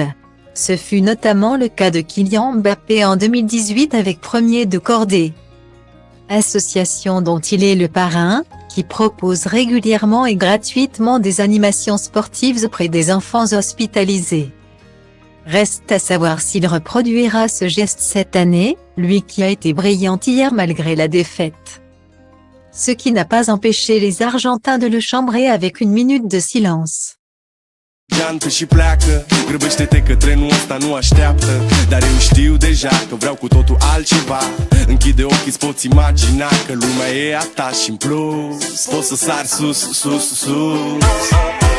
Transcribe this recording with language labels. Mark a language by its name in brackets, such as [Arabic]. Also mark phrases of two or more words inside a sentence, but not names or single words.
[French] Ce fut notamment le cas de Kylian Mbappé en 2018 avec Premier de Cordée, association dont il est le parrain, qui propose régulièrement et gratuitement des animations sportives auprès des enfants hospitalisés. Reste à savoir s'il reproduira ce geste cette année, lui qui a été brillant hier malgré la défaite. Ce qui n'a pas empêché les Argentins de le chambrer avec une minute de silence. [Romanian] Geantă și pleacă, grăbește-te că trenul ăsta nu așteaptă. Dar eu știu deja că vreau cu totul altceva. Închide ochii, îți poți imagina că lumea e a ta și în plus poți să sari sus, sus, sus.